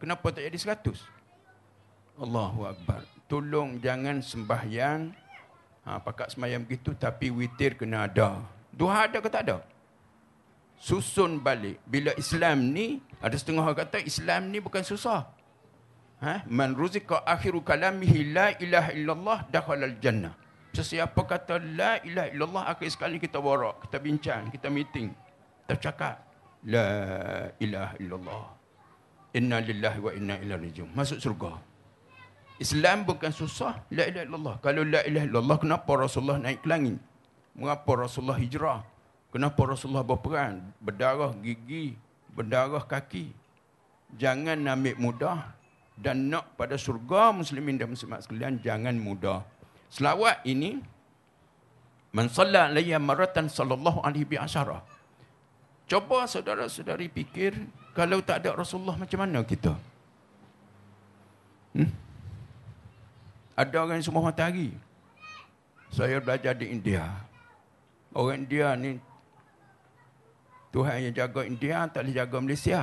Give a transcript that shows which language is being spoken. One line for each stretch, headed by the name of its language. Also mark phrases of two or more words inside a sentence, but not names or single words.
Malay: Kenapa tak jadi 100?
Arabic: الله أكبر.
Malay: Tolong jangan sembahyang pakat sembahyang begitu, tapi witir kena ada. Duha ada ke tak ada? Susun balik. Bila Islam ni, ada setengah orang kata Islam ni bukan susah.
Arabic: من رزق آخر كلامه لا إله إلا الله دخل الجنة.
Malay: Sesiapa kata
Arabic: لا إله إلا الله,
Malay: akhir sekali kita borak, kita bincang, kita meeting, kita cakap
Arabic: لا إله إلا الله, إنا لله وإنا إليه راجعون,
Malay: masuk surga. Islam bukan susah,
Arabic: لا إله إلا الله.
Malay: Kalau
Arabic: لا إله إلا الله,
Malay: kenapa Rasulullah naik ke langit? Mengapa Rasulullah hijrah? Kenapa Rasulullah berperang? Berdarah gigi, berdarah kaki. Jangan ambil mudah. Dan nak pada surga muslimin dan muslimat sekalian, jangan mudah. Selawat ini,
Arabic: من صلى علي مرة صلى الله عليه بعشرة.
Malay: Coba saudara-saudari fikir, kalau tak ada Rasulullah macam mana kita? Ada orang yang sembah matahari. Saya belajar di India. Orang India ni, Tuhan yang jaga India tak boleh jaga Malaysia.